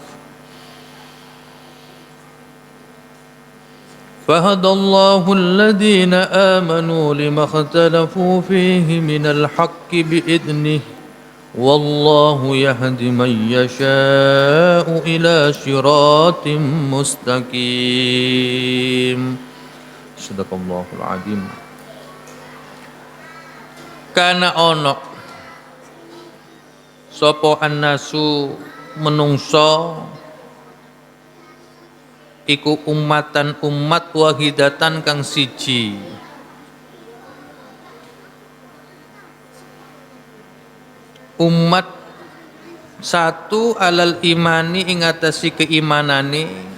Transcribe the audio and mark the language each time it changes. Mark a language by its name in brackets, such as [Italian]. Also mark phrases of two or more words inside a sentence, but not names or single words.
[Arabic] بإذنه والله يهدي من يشاء إلى صراط مستقيم. صدق الله العظيم. [Javanese] Kana ono sapa annasu menungso iku ummatan umat wahidatan kang siji. [Indonesian] Umat satu [Arabic] على الإيمان [Javanese] ing atasi keimanane.